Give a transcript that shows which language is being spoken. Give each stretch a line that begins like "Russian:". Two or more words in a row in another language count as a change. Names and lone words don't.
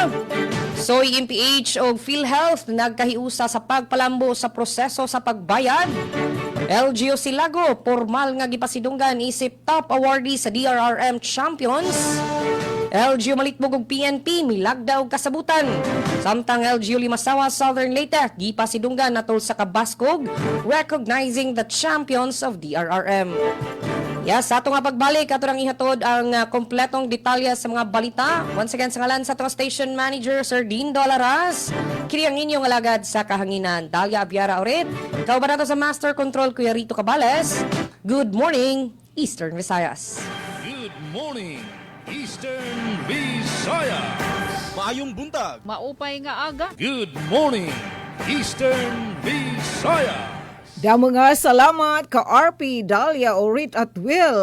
Cebuano: So, MPH o PhilHealth nagkahiusa sa pagpalambo sa proseso sa pagbayad. LGU Silago, formal nga gipasidunggan isip
English: top awardee
Cebuano: sa DRRM Champions. LGU Malitbog ug PNP milagda og kasabutan. Samtang LGU Limasawa Southern Leyte gipasidunggan natol sa kabaskog
English: recognizing the champions of DRRM.
Cebuano: Yes, sa ato nga pagbalik, ato nang ihatod ang kompletong detalye sa mga balita.
English: Once again,
Cebuano: sa ngalan sa ato station manager, Sir Dean Dolaras, kini ang inyong alagad sa kahanginan, Dalia Abiara Oret. Ikaw ba nato sa Master Control, Kuya Rito Cabales?
English: Good morning, Eastern Visayas. Good morning, Eastern Visayas.
Cebuano: Maayong buntag.
Waray: Maupay nga aga.
English: Good morning, Eastern Visayas.
Waray: Damo nga salamat ka RP, Dalia, Orit at Will.